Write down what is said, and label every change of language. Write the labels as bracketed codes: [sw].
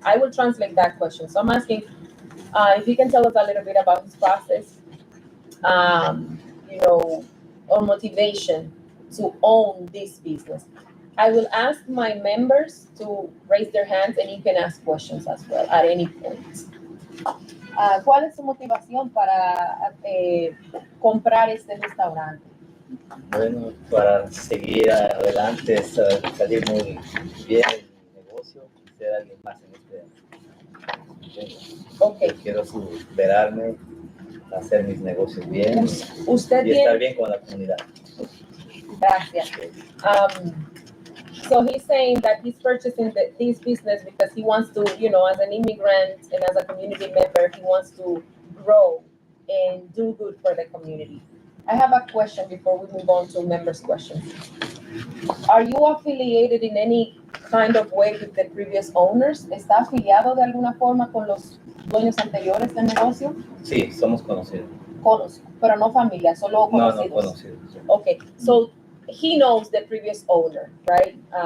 [en] I will translate that question. So I'm asking if you can tell us a little bit about this process, you know, or motivation to own this business. I will ask my members to raise their hands and you can ask questions as well at any point. [es] ¿Cuál es su motivación para comprar este restaurante? Bueno, para seguir adelante, salir muy bien en mi negocio y ser alguien más en este. Okay. Yo quiero superarme, hacer mis negocios bien Usted y estar bien con la comunidad. Gracias. [en] So he's saying that he's purchasing this business because he wants to, you know, as an immigrant and as a community member, he wants to grow and do good for the community. I have a question before we move on to members' questions. Are you affiliated in any kind of way with the previous owners? [es] ¿Está afiliado de alguna forma con los dueños anteriores del negocio? Sí, somos conocidos. Pero no familia, solo conocidos. No conocidos. [en] Okay, so he knows the previous owner, right?